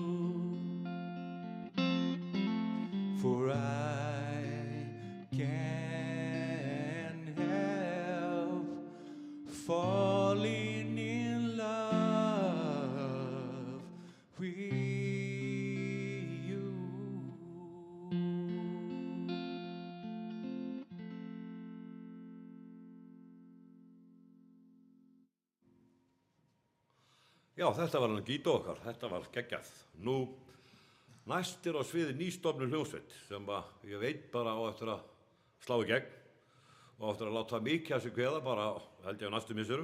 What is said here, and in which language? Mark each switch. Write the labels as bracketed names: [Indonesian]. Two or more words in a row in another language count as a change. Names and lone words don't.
[English] for I can't help falling in love with you. [Icelandic] Já, þetta var hann Gító okkar, þetta var geggjað. Nú, næst á sviði nýstofnuð hljómsveit sem ég veit bara á eftir að slá í gegn og á eftir að láta mikið að sig kveða bara held ég á næstu misserum.